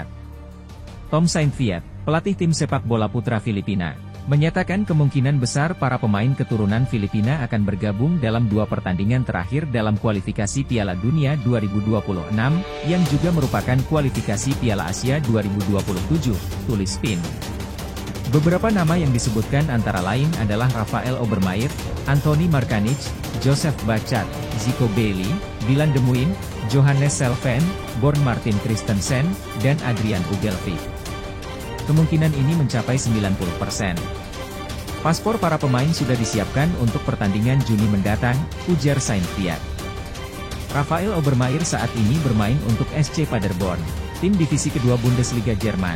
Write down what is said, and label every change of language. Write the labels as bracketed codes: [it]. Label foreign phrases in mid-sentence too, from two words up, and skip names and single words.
[id] Tom Saintfiet, pelatih tim sepak bola putra Filipina, menyatakan kemungkinan besar para pemain keturunan Filipina akan bergabung dalam 2 pertandingan terakhir dalam kualifikasi Piala Dunia 2026, yang juga merupakan kualifikasi Piala Asia 2027, tulis Spin. Beberapa nama yang disebutkan antara lain adalah Rafael Obermeier, Anthony Markanich, Joseph Bachat, Zico Bailey, Dylan De Muyne, Johannes Selven, Born Martin Christensen, dan Adrian Ugelvik. Kemungkinan ini mencapai 90%. Paspor para pemain sudah disiapkan untuk pertandingan Juni mendatang, ujar Saintfiet. Rafael Obermeier saat ini bermain untuk SC Paderborn, tim divisi kedua Bundesliga Jerman.